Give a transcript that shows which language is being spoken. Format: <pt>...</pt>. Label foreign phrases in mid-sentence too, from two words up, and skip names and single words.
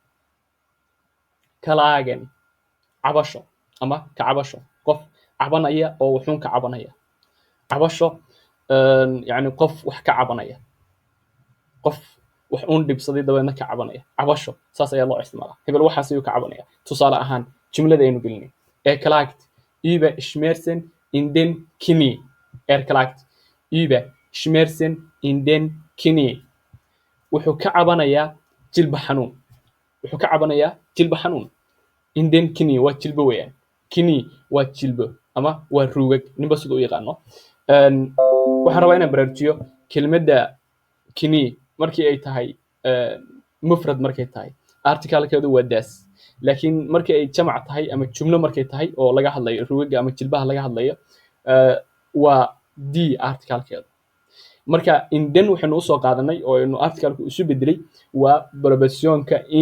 <so>cabasho ama ka cabasho qof cabanaya oo wuxuun ka cabanaya cabasho yani qof wax ka cabanaya qof wax uun dhibsaday dabeedna ka cabanaya cabasho saas ayaa loo isticmaalaa hebel waxaas ayuu ka cabanaya tusaale ahaan jumlada aynu gelinay</so> <de>klagt über Schmerzen in den Knie klagt über Schmerzen in den Knie</de> <so>wuxuu ka cabanayaa jilba xanuun</so> <de>in den Knie</de> <so>waa jilbo weeyaan Knie waa jilbo ama waa ruugag ninba siduu u yaqaano waxaan rabaa inaan baraarujiyo kelmadda Knie markii ay tahay mufrad markay tahay articalkeedu waa das laakiin markii ay jamac tahay ama jumlo markay tahay oo laga hadlayo rugaga ama jilbaha laga hadlayo waa d articalkeedu marka inden waxaynu usoo qaadanay oo aynu articalku isu bedelay waa propositionka in</so>